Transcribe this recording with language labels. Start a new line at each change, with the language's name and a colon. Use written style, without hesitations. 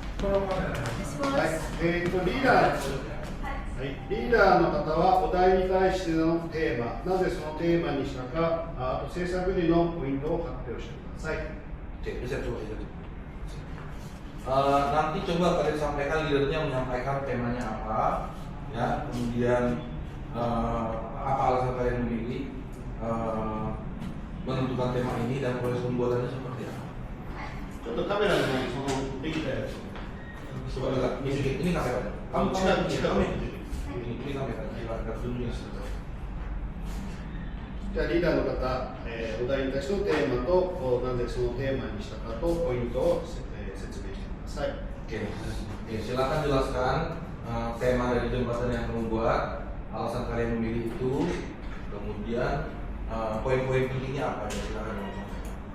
Japanese: はい、リーダー、リーダーの方はお題に対してのテーマ、なぜそのテーマにしたか、あと制作時のポイントを発表してください。
Indonesian: Oke, bisa coba ya. Nanti coba kalian sampaikan leadernya menyampaikan temanya apa, ya, kemudian apa alasan kalian memilih menentukan tema ini dan proses pembuatannya seperti apa.
Japanese: ちょっとカメラの方にそのできたやつを。
Indonesian: Coba lihat, ini kamera. Kamu ini kamera. Kita tunjukin.
Japanese: じゃあリーダーの方、お題に対してのテーマとなぜそのテーマにしたかとポイントを説明してください。
Indonesian: Oke, silakan jelaskan tema dari jembatan yang kamu buat, alasan kalian memilih itu, kemudian poin-poin pentingnya apa ya, silakan kamu sampaikan.